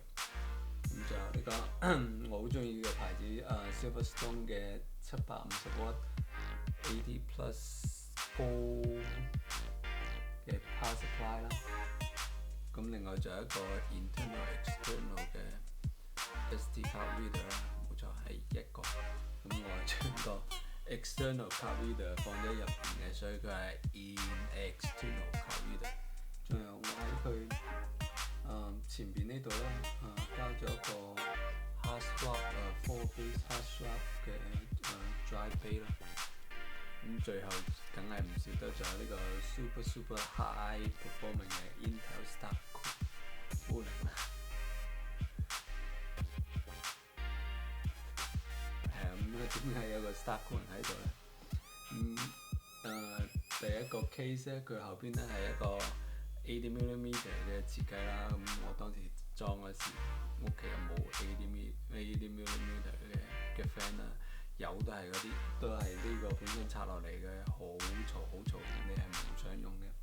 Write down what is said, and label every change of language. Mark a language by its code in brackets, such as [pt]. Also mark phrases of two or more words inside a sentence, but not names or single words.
[yue] 咁仲有呢個我好中意嘅牌子Silverstone 嘅750W 80 Plus Go 嘅 [en] Power Supply [yue] 啦。咁另外仲有一個 [en] internal external [yue] 嘅 [en] SD card reader [yue] 啦，冇錯係一個。咁我將個 [en] external card reader [yue] 放咗入邊嘅，所以佢係 [en] in external card reader。 [yue] 仲有我喺佢前邊呢度咧，加咗一個 [en] hard swap 4 base hard swap [yue] 嘅 [en] drive bay [yue] 啦。咁最後梗係唔少得，仲有呢個 [en] super high performing [yue] 嘅 [en] Intel Stack Cooling [yue] 啦。點解有個 [en] Stack Cooling [yue] 喺度呢？第一個 case 咧，佢後邊咧係一個80mm 嘅設計啦。咁我當時裝嗰時，屋企又冇80mm 嘅 fan 啦，有都係嗰啲，都係呢個本身拆落嚟嘅，好嘈，你係唔想用嘅。